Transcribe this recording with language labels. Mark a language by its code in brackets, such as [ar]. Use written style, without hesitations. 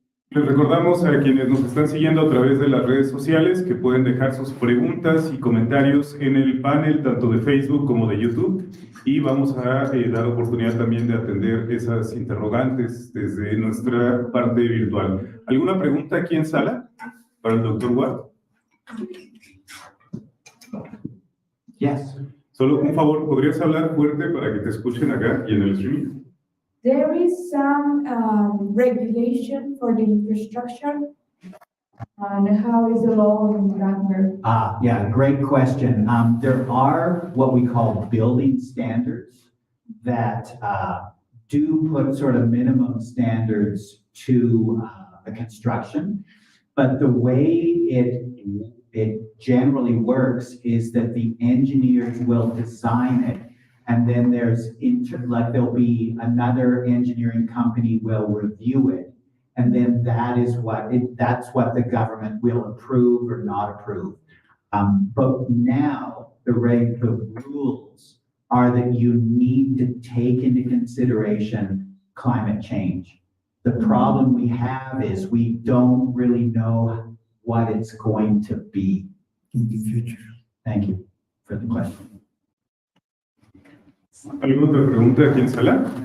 [es] Les recordamos a quienes nos están siguiendo a través de las redes sociales que pueden dejar sus preguntas y comentarios en el panel, tanto de Facebook como de YouTube, y vamos a dar oportunidad también de atender esas interrogantes desde nuestra parte virtual. ¿Alguna pregunta aquí en sala para el doctor Ward? [en] Yes. [es] Solo un favor, ¿podrías hablar fuerte para que te escuchen acá y en el streaming? [en] There is some regulation for the infrastructure. And how is the law in that? Yeah, great question. There are what we call building standards that do put sort of minimum standards to the construction. But the way it generally works is that the engineers will design it, and then there'll be another engineering company will review it, and then that's what the government will approve or not approve. But now the rules are that you need to take into consideration climate change. The problem we have is we don't really know what it's going to be in the future. Thank you for the question. [es] ¿Alguna otra pregunta aquí en sala?